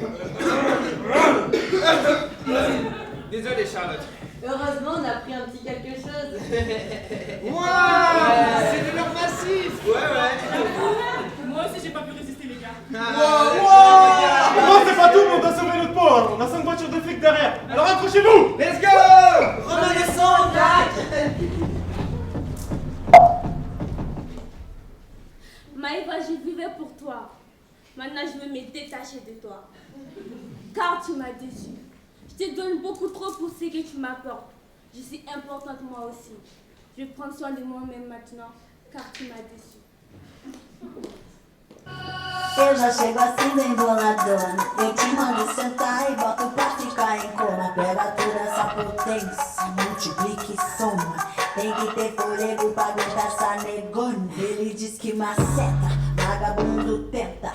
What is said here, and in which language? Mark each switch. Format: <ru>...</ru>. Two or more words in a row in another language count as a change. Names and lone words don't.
<fr>Désolé Charlotte. Heureusement, on a pris un petit quelque chose. Waouh, c'est de l'or massif. Ouais. Moi aussi, j'ai pas pu résister, les gars. Non, c'est pas tout, mais on doit sauver notre peau. On a 5 voitures de flics derrière. Alors accrochez-vous.</fr> <en>Let's go.</en> <fr>Reconnaissance, Jack. Maëva, je vivais pour toi. Maintenant, je veux me détacher de toi. Car tu m'as déçu. Je te donne beaucoup trop pour ce que tu m'apportes. Je suis importante moi aussi. Je vais prendre soin de moi-même maintenant, car tu m'as déçu.</fr> <pt>Eu já chego assim bem boladona. Eu te mando sentar e boto pra ficar em coma. Pega toda essa potência, multiplica e soma. Tem que ter fôlego pra aguentar essa negona. Ele diz que maceta, vagabundo tenta.</pt>